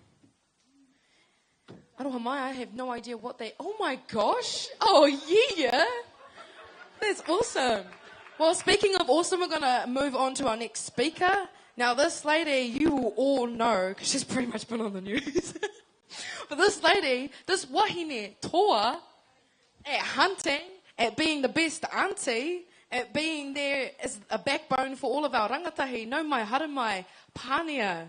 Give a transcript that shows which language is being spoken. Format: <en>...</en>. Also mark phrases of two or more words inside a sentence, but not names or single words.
<en>I have no idea what they... Oh my gosh! Oh yeah! That's awesome. Well, speaking of awesome, we're going to move on to our next speaker. Now, this lady, you will all know, because she's pretty much been on the news. But this lady, this</en> <mi>wahine toa,</mi> <en>at hunting, at being the best auntie, at being there as a backbone for all of our rangatahi,</en> <mi>no mai haramai,</mi> <en>Pania.</en>